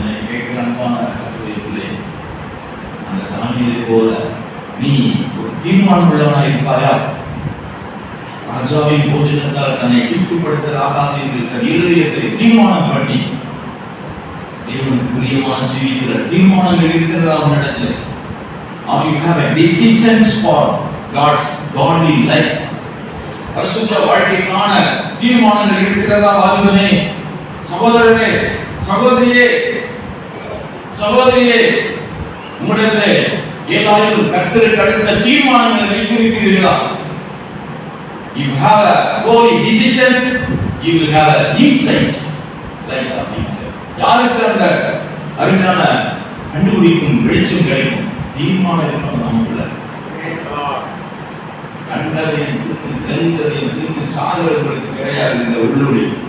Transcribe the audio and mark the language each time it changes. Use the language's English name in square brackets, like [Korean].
[Tamil] கேட்கிற அன்பான கருத்துக்களே, அந்த தானியேலை போல நீ ஒரு தீர்மானம் உள்ளவனா இருப்பாயா? ராஜாவின் போஜனத்தால் தன்னை தீட்டுப்படுத்தலாகாது என்று தன் இருதயத்தை தீர்மானம் பண்ணி தேவனுக்கு பிரியமான ஜீவிக்கிற தீர்மானங்கள் இருக்கிறதா அவனிடத்தில்? [English] Or you have a decisions for God's godly life? [Tamil] பரிசுத்த வாழ்க்கைக்கான தீர்மானங்கள் இருக்கிறதா வாலிபனே, சகோதரனே, சகோதரியே, சகோதரியே, உங்களிடத்திலே ஏதாவது கர்த்தருக்கு அடுத்த தீர்மானங்களை வைத்திருக்கிறீர்களா? [English] You have a holy decisions, you will have a insight, light of insight. [Tamil] யாருக்கு அந்த அருமையான கண்டுபிடிக்கும் வெளிச்சம் கிடைக்கும்? தீர்மானம் இருக்கணும் நமக்குள்ள. கண்டதையும் திரும்பி தெரிந்ததையும் திரும்பி சாதவர்களுக்கு கிடையாது இந்த உள்ளொளி.